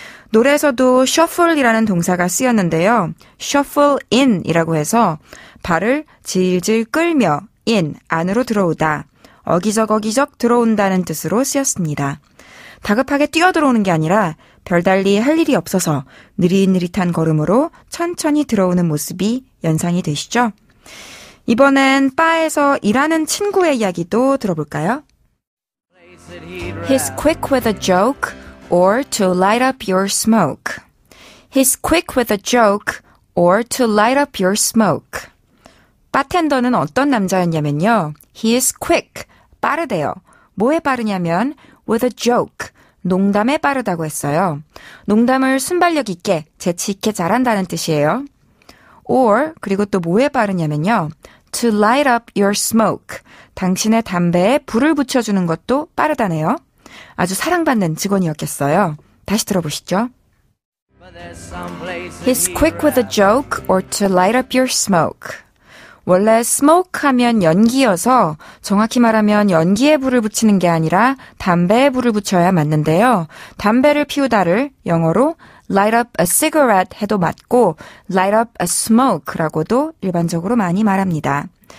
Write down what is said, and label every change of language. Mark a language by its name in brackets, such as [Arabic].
[Korean] 노래에서도 shuffle이라는 동사가 쓰였는데요. shuffle in이라고 해서 발을 질질 끌며 in, 안으로 들어오다, 어기적 들어온다는 뜻으로 쓰였습니다. 다급하게 뛰어들어오는 게 아니라 별달리 할 일이 없어서 느릿느릿한 걸음으로 천천히 들어오는 모습이 연상이 되시죠? 이번엔 바에서 일하는 친구의 이야기도 들어볼까요? [English] He's quick with a joke or to light up your smoke. He's quick with a joke or to light up your smoke. [Korean] 바텐더는 어떤 남자였냐면요. [English] He is quick, [Korean] 빠르대요. 뭐에 빠르냐면 [English] with a joke, [Korean] 농담에 빠르다고 했어요. 농담을 순발력 있게, 재치 있게 잘한다는 뜻이에요. or, 그리고 또 뭐에 빠르냐면요. [English] to light up your smoke, [Korean] 당신의 담배에 불을 붙여주는 것도 빠르다네요. 아주 사랑받는 직원이었겠어요. 다시 들어보시죠. [English] He's quick with a joke or to light up your smoke. [Korean] 원래 smoke 하면 연기여서 정확히 말하면 연기에 불을 붙이는 게 아니라 담배에 불을 붙여야 맞는데요. 담배를 피우다를 영어로 [English] light up a cigarette [Korean] 해도 맞고 [English] light up a smoke [Korean] 라고도 일반적으로 많이 말합니다.